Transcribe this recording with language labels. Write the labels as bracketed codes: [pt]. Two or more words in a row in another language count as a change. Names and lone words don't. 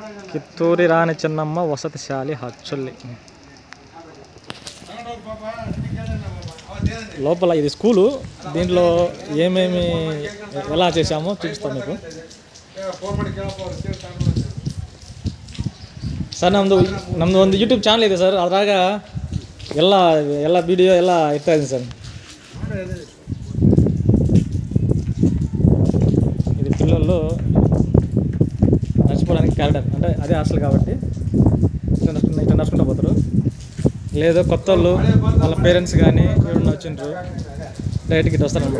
[te] కిత్తూరి రాణి చెన్నమ్మ వసతిశాలి హచ్చొల్లి. లోపల ఇది స్కూలు. దీంట్లో ఏమేమి ఎలా చేశామో చూపిస్తాం మీకు. [kn] ಸರ್ ನಮ್ಮದು ಒಂದು ಯೂಟ್ಯೂಬ್ ಚಾನಲ್ ಇದೆ ಸರ್. ಅದ್ರಾಗ ಎಲ್ಲ ವಿಡಿಯೋ ಎಲ್ಲ ಇರ್ತಾ ಇದೆ ಸರ್. [te] ఇది పిల్లలు నడుచుకోవడానికి కారిడార్, అంటే అదే హాస్టల్ కాబట్టి ఇట్లా నడుచుకుంటూ పోతారు. లేదు కొత్త వాళ్ళు వాళ్ళ పేరెంట్స్ కానీ ఎవరన్నా వచ్చింటారు డైరెక్ట్గా ఇటు వస్తారనమాట.